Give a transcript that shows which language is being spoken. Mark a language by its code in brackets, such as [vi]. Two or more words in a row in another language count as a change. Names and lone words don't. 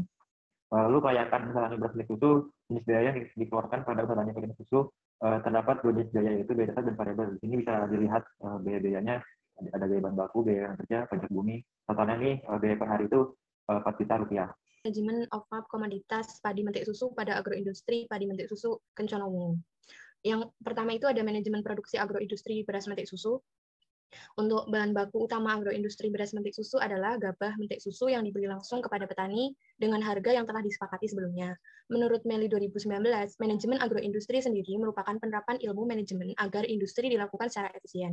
[id] Lalu kelayakan usaha tani beras mentik susu, jenis biaya yang dikeluarkan pada usaha tani padi mentik susu terdapat 2 jenis biaya, yaitu biaya tetap dan variabel. Di sini bisa dilihat biaya-biayanya, ada biaya bahan baku, biaya kerja, pajak bumi. Totalnya ini biaya per hari itu Rp4 juta. Manajemen of-farm komoditas padi mentik susu pada agroindustri padi mentik susu Kenconowungu. Yang pertama itu ada manajemen produksi agroindustri beras mentik susu. Untuk bahan baku utama agroindustri beras mentik susu adalah gabah mentik susu yang dibeli langsung kepada petani dengan harga yang telah disepakati sebelumnya. Menurut Meli 2019, manajemen agroindustri sendiri merupakan penerapan ilmu manajemen agar industri dilakukan secara efisien.